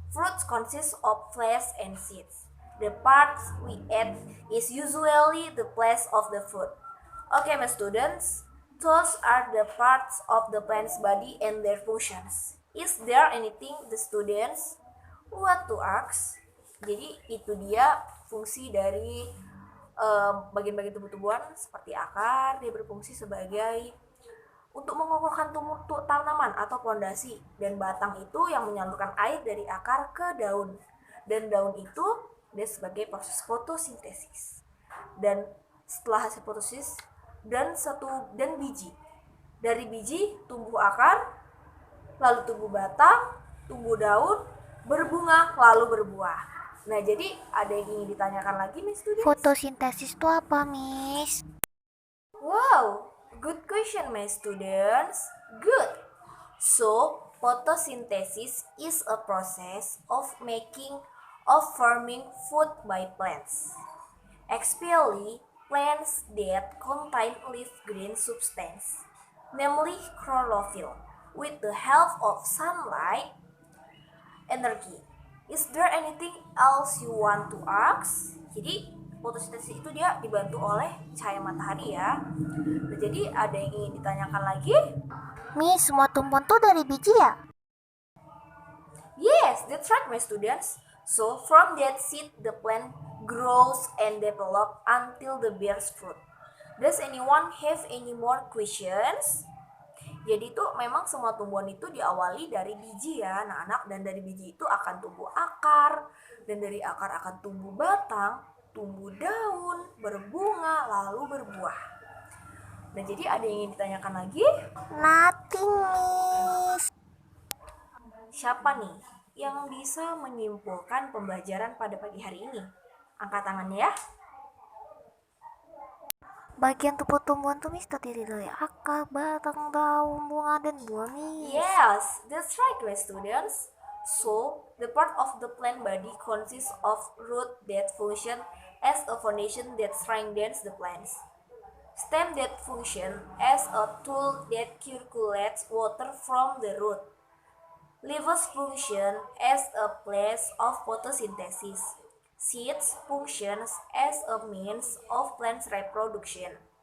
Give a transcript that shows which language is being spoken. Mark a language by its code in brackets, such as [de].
[en] Fruits consist of flesh and seeds. The parts we eat is usually the flesh of the fruit. Okay, my students, those are the parts of the plant's body and their functions. Is there anything the students want to ask? [id] Jadi itu dia fungsi dari bagian-bagian tumbuh-tumbuhan seperti akar. Dia berfungsi sebagai untuk mengokohkan tanaman atau pondasi, dan batang itu yang menyalurkan air dari akar ke daun, dan daun itu dia sebagai proses fotosintesis. Dan setelah hasil fotosintesis dan biji, dari biji tumbuh akar, lalu tumbuh batang, tumbuh daun, berbunga, lalu berbuah. Nah, jadi ada yang ingin ditanyakan lagi nih, students? Fotosintesis itu apa, Miss? [en] Wow, Good question, my students. Good. So, photosynthesis is a process of forming food by plants, especially plants that contain leaf green substance, namely chlorophyll, with the help of sunlight energy. Is there anything else you want to ask? [id] Jadi fotosintesis itu dia dibantu oleh cahaya matahari ya. Nah, jadi ada yang ingin ditanyakan lagi? Miss, semua tumbuhan tuh dari biji ya? [en] Yes, that's right, my students. So from that seed, the plant grows and develop until the bears fruit. Does anyone have any more questions? [id] Jadi itu memang semua tumbuhan itu diawali dari biji ya anak-anak, dan dari biji itu akan tumbuh akar, dan dari akar akan tumbuh batang, tumbuh daun, berbunga, lalu berbuah. Nah jadi ada yang ingin ditanyakan lagi? [en] Nothing, Miss. [id] Siapa nih yang bisa menyimpulkan pembelajaran pada pagi hari ini? Angkat tangannya ya. Bagian tubuh tumbuhan tuh Miss terdiri dari akar, batang, daun, bunga, dan buah, Miss. [en] Yes, that's right, my students. So, the part of the plant body consists of root that function as a foundation that strengthens the plants, stem that function as a tool that circulates water from the root, leaves function as a place of photosynthesis, seeds functions as a means of plants reproduction.